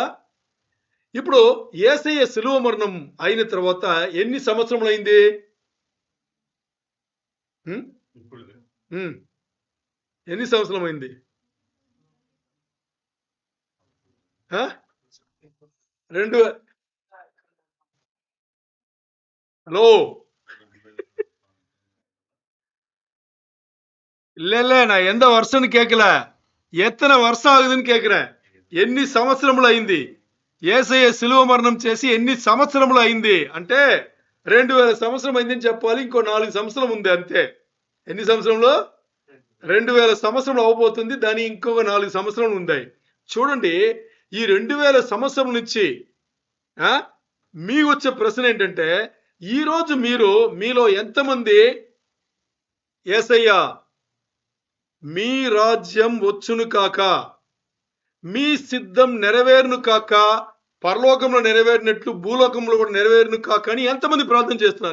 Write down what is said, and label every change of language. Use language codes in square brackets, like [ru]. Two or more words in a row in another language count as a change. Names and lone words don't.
[te] ఇప్పుడు యేసయ్య శిలువ మరణం అయిన తర్వాత ఎన్ని సంవత్సరములు అయింది? ఎన్ని సంవత్సరం అయింది? హలో, [ta] இல்ல நான் எந்த வருஷம்னு கேட்கல, எத்தனை வருஷம் ஆகுதுன்னு கேட்கிறேன். [te] ఎన్ని సంవత్సరములు అయింది? యేసయ్య శిలువ మరణం చేసి ఎన్ని సంవత్సరములు అయింది అంటే 2000 సంవత్సరం అయిందని చెప్పాలి. ఇంకో 4 సంవత్సరం ఉంది అంతే. ఎన్ని సంవత్సరంలో? 2000 సంవత్సరం అవబోతుంది. దాని ఇంకొక 4 సంవత్సరాలు ఉన్నాయి. చూడండి, ఈ 2000 సంవత్సరం నుంచి మీ వచ్చే ప్రశ్న ఏంటంటే, ఈ రోజు మీలో ఎంతమంది యేసయ్య మీ రాజ్యం వచ్చును కాక, మీ సిద్ధం నెరవేరును కాక, పరలోకంలో నెరవేరినట్లు భూలోకంలో కూడా నెరవేరును కాక అని ఎంతమంది ప్రార్థన చేస్తున్నారు?